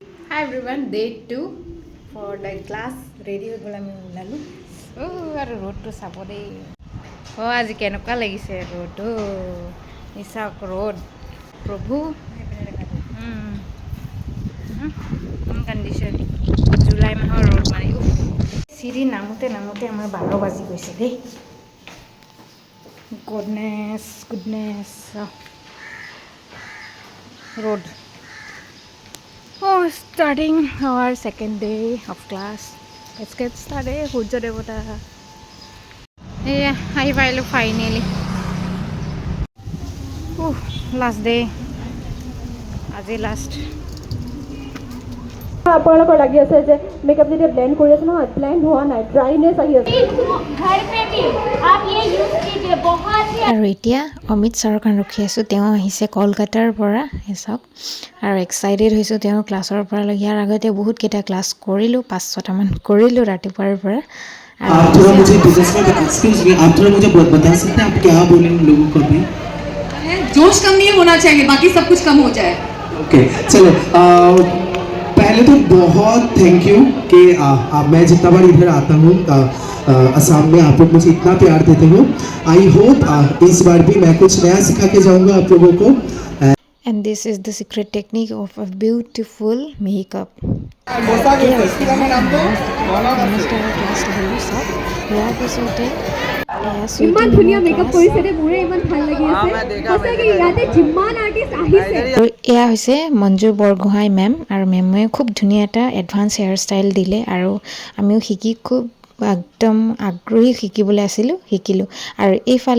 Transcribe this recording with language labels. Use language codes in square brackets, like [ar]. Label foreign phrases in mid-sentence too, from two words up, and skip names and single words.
[en] Hi everyone, day 2 for the class. [as] Ready হৈ গ'ল আমি ওলালোঁ আৰু ৰ'দটো চাব দেই আজি কেনেকুৱা লাগিছে ৰ'দ চাওক ৰ'দ প্ৰভু কণ্ডিশ্যন জুলাই মাহৰ ৰ'দ মানে চিৰি নামোতে নামোতে আমাৰ 12 বাজি গৈছে দেই গুডনেছ road. [en] Oh, starting our second day of class. Let's get started. Hujja devata. Yeah, I will finally. Oh, last day. Aji last. [as] আপোনালোকৰ লাগি আছে যে মেকআপ যেতিয়া ব্লেন্ড কৰি আছে নহয় ব্লেন্ড হোৱা নাই ড্ৰাইনেছ আহি আছে [hi] घर पे भी आप ये यूज कीजिए बहुत ही [as] আৰু এতিয়া অমিত ছাৰৰ কাৰণে ৰখি আছোঁ তেওঁ আহিছে কলকাতাৰ পৰা চাওক আৰু এক্সাইটেড হৈছোঁ তেওঁ ক্লাছৰ পৰা ইয়াৰ আগতে বহুতকেইটা ক্লাছ কৰিলোঁ 5-6টামান কৰিলোঁ ৰাতিপুৱাৰ পৰা [hi] आप थोड़ा मुझे बिजनेस में [en] excuse me [hi] आप थोड़ा मुझे बता सकते हैं आप क्या बोले इन लोगों को अभी जोश कम नहीं होना चाहिए बाकी सब कुछ कम हो जाए ओके चलो पहले तो बहुत [en] thank you [hi] कि मैं जितना बार इधर आता हूँ असम में आप लोग मुझे इतना प्यार देते हो [en] I hope [hi] इस बार भी मैं कुछ नया सिखा के जाऊँगा आप लोगों को [en] and this is the secret technique of a beautiful makeup [as] ইমান ধুনীয়া মেকআপ কৰিছে দে মোৰে ইমান ভাল লাগি আছে সঁচাকৈ ইয়াতে যিমান আৰ্টিষ্ট আহিছে আৰু এয়া হৈছে মঞ্জু বৰগোহাঁই মেম আৰু মেমে খুব ধুনীয়া এটা [en] advance hair style [as] দিলে আৰু আমিও শিকি খুব একদম আগ্ৰহী শিকিবলৈ শিকিলোঁ আৰু এইফালে